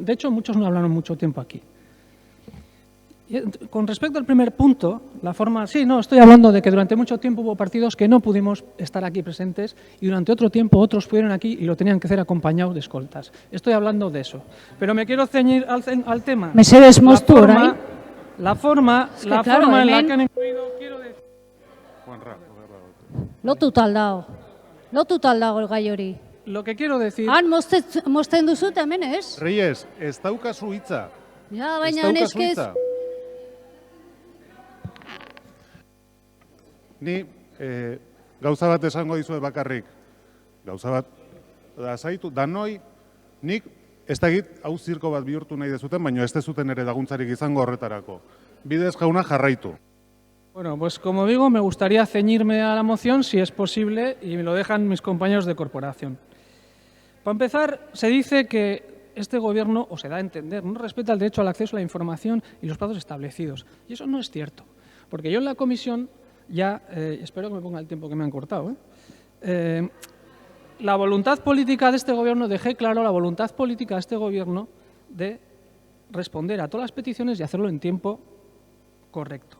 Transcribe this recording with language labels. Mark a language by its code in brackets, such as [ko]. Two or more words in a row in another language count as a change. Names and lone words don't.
[es] De hecho, muchos no hablaron mucho tiempo aquí. Y con respecto al primer punto, la forma... Sí, no, estoy hablando de que durante mucho tiempo hubo partidos que no pudimos estar aquí presentes y durante otro tiempo otros pudieron aquí y lo tenían que hacer acompañados de escoltas. Estoy hablando de eso. Pero me quiero ceñir al tema. [eu] Mesedez moztu orain. [es] La forma en la que han incluido, quiero decir... [eu] Lotuta dago gai hori. [es] Lo que quiero decir... [eu] Han mozten duzut hemen ez? Reyes, ez daukazu hitza. Ja, baina neskez... Ni gauza bat esango dizuet bakarrik. Gauza bat, lasaitu, danoi, nik ez dakit hau zirko bat bihurtu nahi dezuten, baina ez dezuten ere laguntzarik izango horretarako. Bidez jauna jarraitu. [es] Bueno, pues como digo, me gustaría ceñirme a la moción si es posible y me lo dejan mis compañeros de corporación. Para empezar, se dice que este gobierno, o se da a entender, no respeta el derecho al acceso a la información y los plazos establecidos. Y eso no es cierto, porque yo en la comisión ya, espero que me ponga el tiempo que me han cortado, la voluntad política de este gobierno, dejé claro la voluntad política de este gobierno de responder a todas las peticiones y hacerlo en tiempo correcto.